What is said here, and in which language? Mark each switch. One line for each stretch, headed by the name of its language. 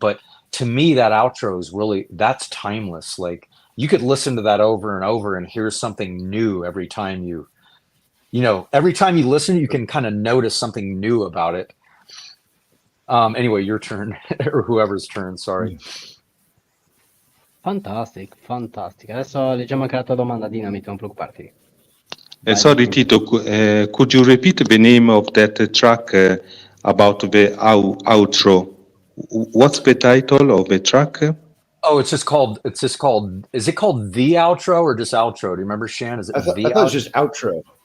English: But to me, that outro is really, that's timeless. Like, you could listen to that over and over and hear something new every time you you know, every time you listen, you can kind of notice something new about it. Anyway, your turn, or whoever's turn, sorry. Fantastic.
Italian: Adesso leggiamo anche la tua domanda, Dinamite, non preoccuparti.
English: Sorry, Tito, could you repeat the name of that track about the outro? What's the title of the track? Oh, it's just called, is it called The Outro or just Outro? Do you remember, Shan? Is it I thought it was just outro.